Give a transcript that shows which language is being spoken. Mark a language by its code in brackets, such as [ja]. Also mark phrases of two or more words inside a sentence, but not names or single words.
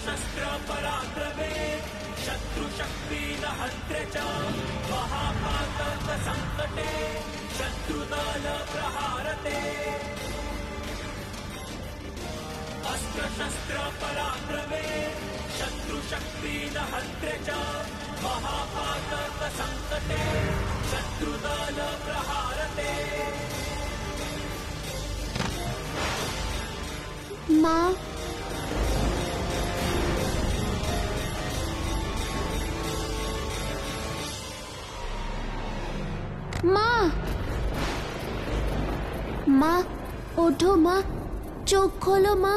[sa] शस्त्र पराक्रमे शत्रु शक्ति नहन्त्रे च महापातक संकटे शत्रुदल प्रहारते अस्त्र शस्त्र पराक्रमे शत्रु शक्ति नहन्त्रे च महापातक संकटे शत्रुदल प्रहारते [bn] মা মা মা ওঠো মা, চোখ খোলো মা।